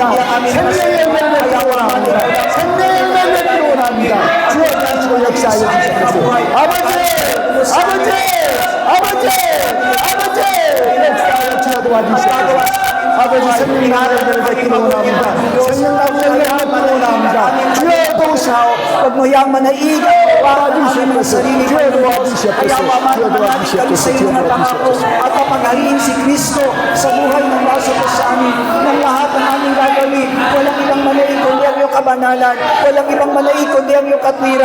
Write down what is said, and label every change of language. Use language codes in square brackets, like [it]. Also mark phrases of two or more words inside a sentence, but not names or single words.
[ko] 생명의 열매를 맺기를 원합니다. 생명의 열매를 맺기를 원합니다. 주어 주시고 역사하여 주시옵소서. 아버지, 역사하여 주어 도와주시옵소서. 아버지 생명의 열매를 맺기를 원합니다. 생명 나무를 맺기를 원합니다. 주여 도우시옵소서. [tl] Huwag mo yang manaig para sa mga sarili mo. Kaya mamanalig kami sa iyong mga pangako at papaghariin si Kristo sa buhay ng bawat sa amin ng lahat ng aming gagawin. Walang ibang manaig kundi ang iyong kabanalan. Walang ibang manaig kundi ang iyong katwiran.